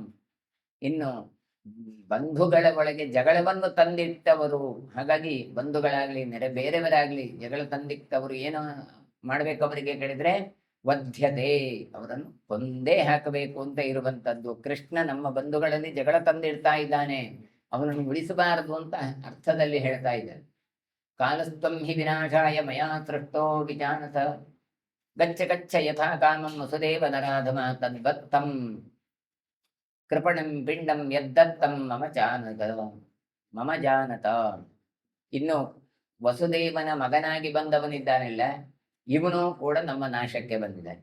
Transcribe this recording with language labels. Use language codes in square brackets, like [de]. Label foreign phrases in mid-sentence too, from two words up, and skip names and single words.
[kn] ಇನ್ನು ಬಂಧುಗಳ ಒಳಗೆ ಜಗಳವನ್ನು ತಂದಿಟ್ಟವರು, ಹಾಗಾಗಿ ಬಂಧುಗಳಾಗ್ಲಿ ಬೇರೆಯವರಾಗ್ಲಿ ಜಗಳ ತಂದಿಟ್ಟವರು ಏನು ಮಾಡ್ಬೇಕು ಅವರಿಗೆ ಕೇಳಿದ್ರೆ ವಧ್ಯತೆ, ಅವರನ್ನು ಕೊಂದೇ ಹಾಕಬೇಕು ಅಂತ ಇರುವಂತದ್ದು. ಕೃಷ್ಣ ನಮ್ಮ ಬಂಧುಗಳಲ್ಲಿ ಜಗಳ ತಂದಿಡ್ತಾ ಇದ್ದಾನೆ, ಅವನನ್ನು ಉಳಿಸಬಾರದು ಅಂತ ಅರ್ಥದಲ್ಲಿ ಹೇಳ್ತಾ ಇದ್ದಾನೆ. [sa] ಕಾಲಸ್ತ್ವಂ ಹಿ ವಿನಾಶಾಯ ಮಯಾ ಸೃಷ್ಟೋ ವಿಜಾನತ ಗಚ್ಚ ಗಚ್ಚ ಯಥಾ ಕಾಮಂ ವಸುದೇವ ನರಾಧಮ ತದ್ವತ್ತಂ ಕೃಪಣಂ ಪಿಂಡಂ ಯದ್ದತ್ತಂ ಮಮ ಜಾನತ. [kn] ಇನ್ನು ವಸುದೇವನ ಮಗನಾಗಿ ಬಂದವನಿದ್ದಾನೆಲ್ಲ, ಇವನು ಕೂಡ ನಮ್ಮ ನಾಶಕ್ಕೆ ಬಂದಿದ್ದಾನೆ.